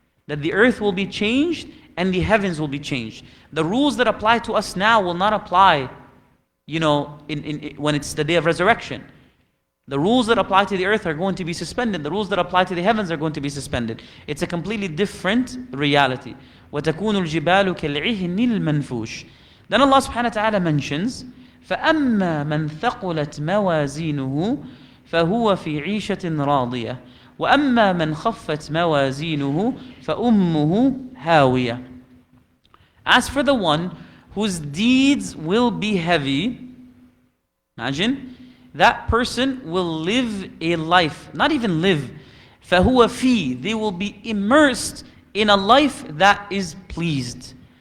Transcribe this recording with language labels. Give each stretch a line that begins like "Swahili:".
English: That the earth will be changed and the heavens will be changed. The rules that apply to us now will not apply, when it's the day of resurrection. The rules that apply to the earth are going to be suspended. The rules that apply to the heavens are going to be suspended. It's a completely different reality.
Arabic: وَتَكُونُ الْجِبَالُ كَالْعِهْنِ الْمَنْفُوشِ.
English: Then Allah subhanahu wa ta'ala mentions,
Arabic: فَأَمَّا مَنْ ثَقُلَتْ مَوَازِينُهُ فَهُوَ فِي عِيشَةٍ رَاضِيَةٍ وَأَمَّا مَنْ خَفَّتْ مَوَازِينُهُ فَأُمُّهُ هَاوِيَةٌ.
English: As for the one whose deeds will be heavy, imagine, that person will live a life, not even live,
Arabic: فَهُوَ فِي,
English: they will be immersed in a life that is pleased.